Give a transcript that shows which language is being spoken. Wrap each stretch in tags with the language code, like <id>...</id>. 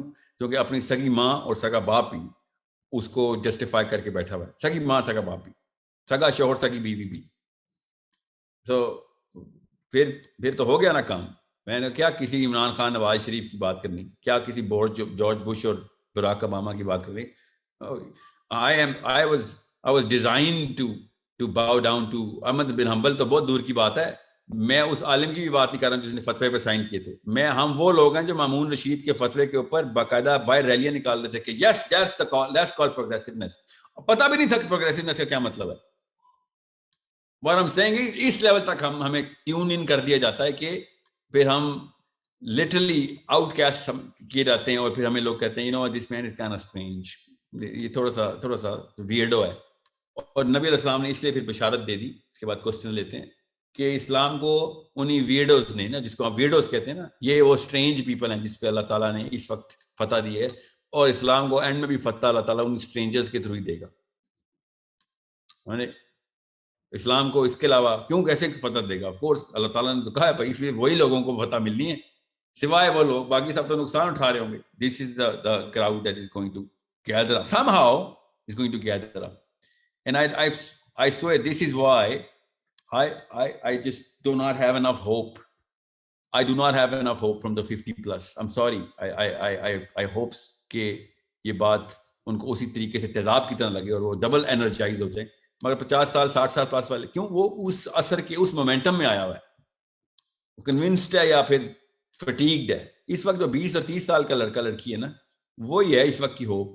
<ur>کیوں؟ کیونکہ اپنی سگی ماں اور سگا باپ بھی اس کو جسٹیفائی کر کے بیٹھا ہوا ہے. سگی ماں, سگا باپ بھی, سگا شوہر, سگی بیوی بھی. تو پھر تو ہو گیا نا کام. میں نے کیا کسی عمران خان نواز شریف کی بات کرنی, کیا کسی جارج بش اور براک اوباما کی بات کرنی.</ur> <en>I was designed to bow down to Ahmad bin Hanbal.</en> <ur>تو بہت دور کی بات ہے. میں اس عالم کی بھی بات نہیں کر رہا ہوں جس نے فتوے پہ سائن کیے تھے. ہم وہ لوگ ہیں جو مامون رشید کے فتوے کے اوپر باقاعدہ باہر ریلیاں نکال رہے تھے کہ</ur> <en>Yes let's call progressiveness.</en> <ur>پتہ بھی نہیں تھا کہ پروگریسونیس کا کیا مطلب ہے.</ur> <en>What I'm saying is</en> <ur>اس level تک ہمیں ٹیون ان کر دیا جاتا ہے کہ پھر ہم لٹرلی آؤٹ کاسٹ کیے جاتے ہیں, اور پھر ہمیں لوگ کہتے ہیں</ur> <en>this man is kind of strange,</en> <ur>یہ تھوڑا سا ویئرڈو ہے. اور نبی علیہ السلام نے اس لیے پھر بشارت دے دی. اس کے بعد کوسچن لیتے ہیں کہ اسلام کو انہی ویئرڈوز نے نا, جس کو آپ ویئرڈوز کہتے ہیں نا, یہ وہ اسٹرینج پیپل ہیں جس پہ اللہ تعالیٰ نے اس وقت فتح دی ہے, اور اسلام کو اینڈ میں بھی فتح اللہ تعالیٰ ان اسٹرینجرز کے تھرو ہی دے گا. اسلام کو اس کے علاوہ کیوں کیسے فتح دے گا؟ آف کورس اللہ تعالیٰ نے تو کہا ہے بھائی پھر وہی لوگوں کو فتح ملنی ہے, سوائے وہ لوگ, باقی سب تو نقصان اٹھا رہے ہوں گے.</ur> <en>This is the crowd that is going to gather up, somehow is going to gather up. And I swear this is why I just do not have enough hope. I do not have enough hope from the 50 plus. I'm sorry. I hope</en> <ur>کہ یہ بات ان کو اسی طریقے سے تیزاب کی طرح لگے اور وہ ڈبل انرجائز ہو جائے. مگر 50 سال 60 سال پاس والے کیوں؟ وہ اس اثر کے اس مومنٹم میں آیا ہوا ہے, وہ کنونسڈ ہے یا پھر فٹیگڈ ہے. اس وقت جو 20 اور 30 سال کا لڑکا لڑکی ہے نا, وہی ہے اس وقت کی ہوپ.</ur>